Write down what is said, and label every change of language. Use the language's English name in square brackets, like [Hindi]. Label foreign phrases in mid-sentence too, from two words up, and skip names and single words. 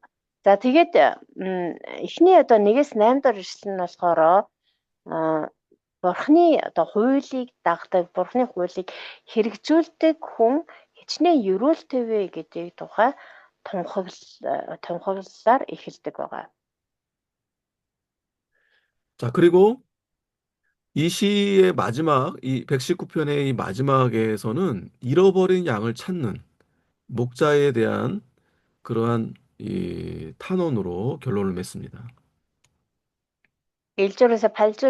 [Mongolian] За тэгээд эхний одоо 1-8 дахь ишлэл нь болохоор Бурхны одоо хуулийг дагдаг, Бурхны хуулийг хэрэгжүүлдэг хүн хичнээн ерөөлтэй вэ гэдэг тухай тунхаглалаар эхэлдэг байгаа. [Korean] 자, 그리고 이 시의 마지막, 이 119편의 이 마지막에서는 잃어버린 양을 찾는 목자에 대한 그러한 이 탄원으로 결론을 맺습니다. 1절에서 8절